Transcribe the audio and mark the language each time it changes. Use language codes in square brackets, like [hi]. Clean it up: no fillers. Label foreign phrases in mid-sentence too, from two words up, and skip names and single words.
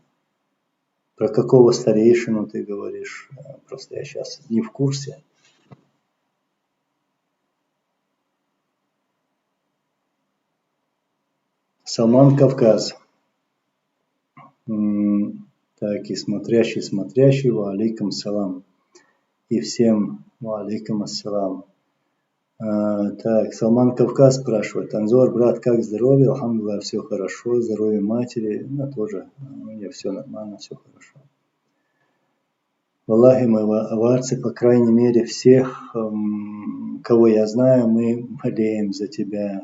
[ru] Про какого старейшину ты говоришь? Просто я сейчас не в курсе. Салман Кавказ. Так, и смотрящий, [ar] وعليكم السلام. [ru] И всем [ar] وعليكم السلام. [ru] Так, Салман Кавказ спрашивает. Анзор, брат, как здоровье? Алхамдулилlah, все хорошо. Здоровье матери, ну, тоже, у меня все нормально, все хорошо. Валлахи, мы аварцы, по крайней мере, всех, кого я знаю, мы болеем за тебя.